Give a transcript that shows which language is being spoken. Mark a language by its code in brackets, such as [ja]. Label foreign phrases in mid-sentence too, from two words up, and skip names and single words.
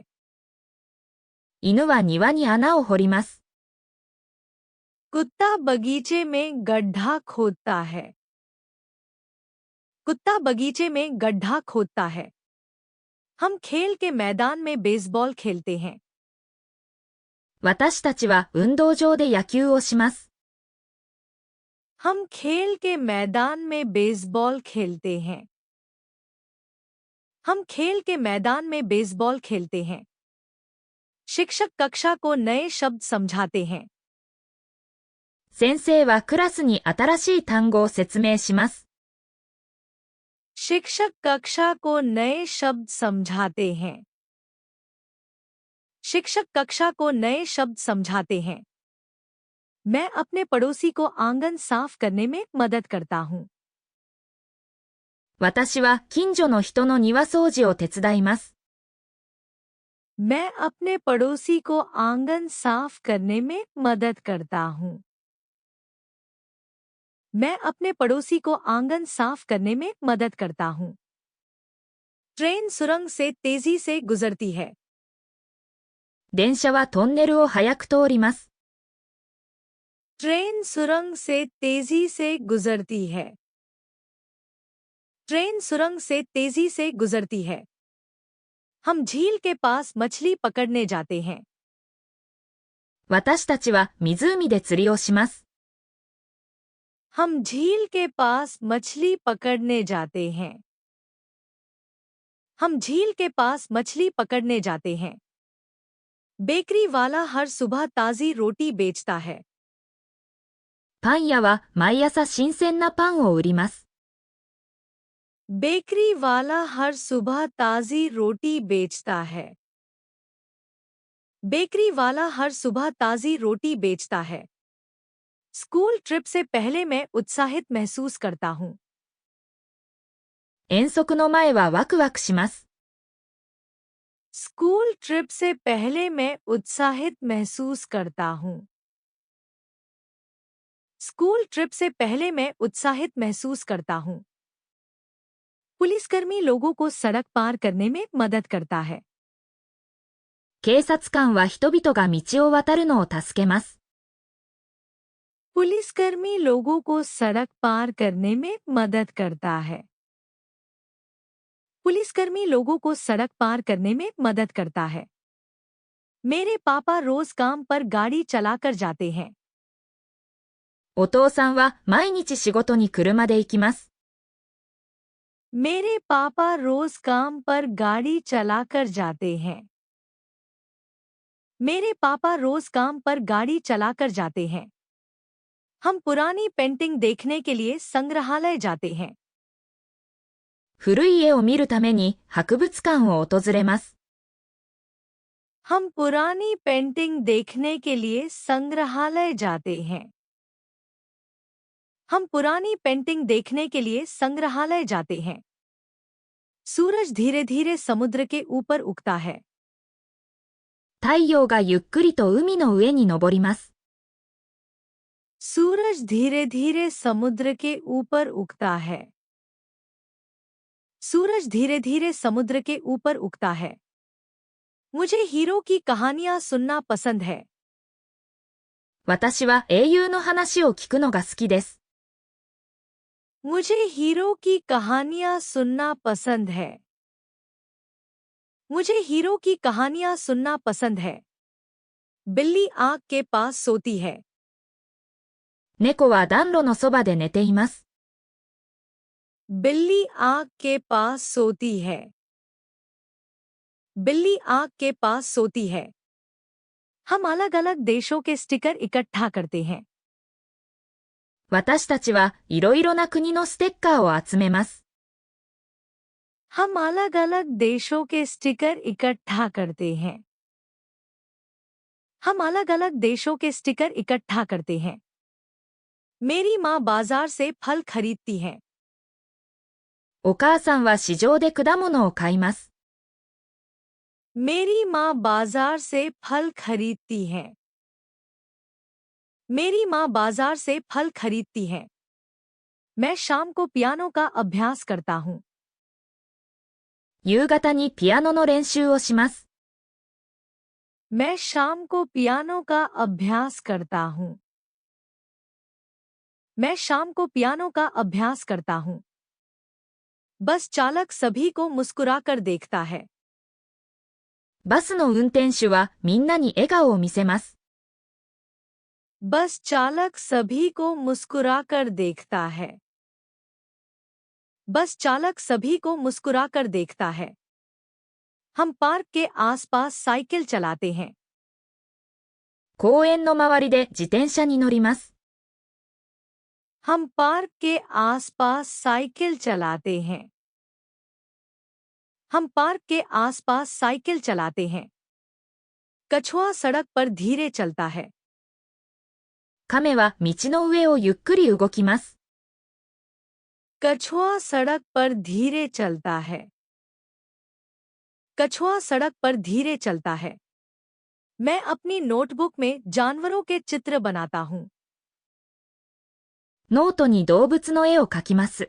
[ja] 犬は庭に穴を掘ります。 [hi] कुत्ता बगीचे में गड्ढा खोदता है। कुत्ता बगीचे में गड्ढा खोदता है। हम खेल के मैदान में बेसबॉल खेलते हैं। [ja] 私たちは運動場で野球をします。 [hi] हम खेल के मैदान में बेसबॉल खेलते हैं। हम खेल के मैदान में बेसबॉल खेलते हैं। शिक्षक कक्षा को नए शब्द समझाते हैं। [ja] 先生はクラスに新しい単語を説明します。 [hi] शिक्षक कक्षा को नए शब्द समझाते हैं। शिक्षक कक्षा को नए शब्द समझाते हैं। मैं अपने पड़ोसी को आंगन साफ करने में मदद करता हूँ। [ja] 私は近所の人の庭掃除を手伝います。 [hi] मैं अपने पड़ोसी को आंगन साफ करने में मदद करता हूँ। मैं अपने पड़ोसी को आंगन साफ करने में मदद करता हूँ। ट्रेन सुरंग से तेजी से गुजरती है। [ja] 電車はトンネルを早く通ります。 [hi] ट्रेन सुरंग से तेजी से गुजरती है। ट्रेन सुरंग से तेजी से गुजरती है। हम झील के पास मछली पकड़ने जाते हैं। [ja] 私たちは湖で釣りをします。 [hi] हम झील के पास मछली पकड़ने जाते हैं। हम झील के पास मछली पकड़ने जाते हैं। बेकरी वाला हर सुबह ताजी रोटी बेचता है। [ja] パン屋は毎朝新鮮なパンを売ります。 [hi] बेकरी वाला हर सुबह ताजी रोटी बेचता है। बेकरी वाला हर सुबह ताजी रोटी बेचता है। [en] school trip [hi] से पहले मैं उत्साहित महसूस करता हूँ। [ja] 遠足の前はワクワクします。 [en] school trip [hi] से पहले मैं उत्साहित महसूस करता हूँ। [en] school trip [hi] से पहले मैं उत्साहित महसूस करता हूँ। पुलिसकर्मी लोगों को सड़क पार करने में मदद करता है। [ja] 警察官は人々が道を渡るのを助けます。 [hi] पुलिसकर्मी लोगों को सड़क पार करने में मदद करता है। पुलिसकर्मी लोगों को सड़क पार करने में मदद करता है। मेरे पापा रोज काम पर गाड़ी चलाकर जाते हैं। [ja] お父さんは毎日仕事に車で行きます。 [hi] मेरे पापा रोज काम पर गाड़ी चलाकर जाते हैं। मेरे पापा रोज काम पर गाड़ी चलाकर जाते हैं। हम पुरानी पेंटिंग देखने के लिए संग्रहालय जाते हैं। [ja] 古い家を見るために博物館を訪れます。 [hi] हम पुरानी पेंटिंग देखने के लिए संग्रहालय जाते हैं। हम पुरानी पेंटिंग देखने के लिए संग्रहालय जाते हैं। सूरज धीरे धीरे समुद्र के ऊपर उगता है। [ja] 太陽がゆっくりと海の上に昇ります。 [hi] सूरज धीरे धीरे समुद्र के ऊपर उगता है। सूरज धीरे धीरे समुद्र के ऊपर उगता है। मुझे हीरो की कहानियां सुनना पसंद है। [ja] 私は英雄の話を聞くのが好きです。 [hi] मुझे हीरो की कहानियां सुनना पसंद है। मुझे हीरो की कहानियां सुनना पसंद है। बिल्ली आग के पास सोती है। [ja] 猫は暖炉のそばで寝ています。 [hi] बिल्ली आग के पास सोती है। बिल्ली आग के पास सोती है। हम अलग अलग देशों के स्टिकर इकट्ठा करते हैं। [ja] 私たちはいろいろな国のステッカーを集めます。 [hi] हम अलग अलग देशों के स्टिकर इकट्ठा करते हैं। हम अलग अलग देशों के स्टिकर इकट्ठा करते हैं। मेरी माँ बाजार से फल खरीदती है। [ja] お母さんは市場で果物を買います。 [hi] मेरी माँ बाजार से फल खरीदती है। मेरी माँ बाजार से फल खरीदती है। मैं शाम को पियानो का अभ्यास करता हूँ। [ja] 夕方にピアノの練習をします。 [hi] मैं शाम को पियानो का अभ्यास करता हूँ। मैं शाम को पियानो का अभ्यास करता हूँ। बस चालक सभी को मुस्कुराकर देखता है। [ja] バスの運転手はみんなに笑顔を見せます。 [hi] बस चालक सभी को मुस्कुराकर देखता है। बस चालक सभी को मुस्कुराकर देखता है। हम पार्क के आसपास साइकिल चलाते हैं। [ja] 公園の周りで自転車に乗ります。 [hi] हम पार्क के आसपास साइकिल चलाते हैं। हम पार्क के आसपास साइकिल चलाते हैं। कछुआ सड़क पर धीरे चलता है। [ja] 亀は道の上をゆっくり動きます。 [hi] कछुआ सड़क पर धीरे चलता है। कछुआ सड़क पर धीरे चलता है। मैं अपनी नोटबुक में जानवरों के चित्र बनाता हूँ। [ja] ノートに動物の絵を描きます。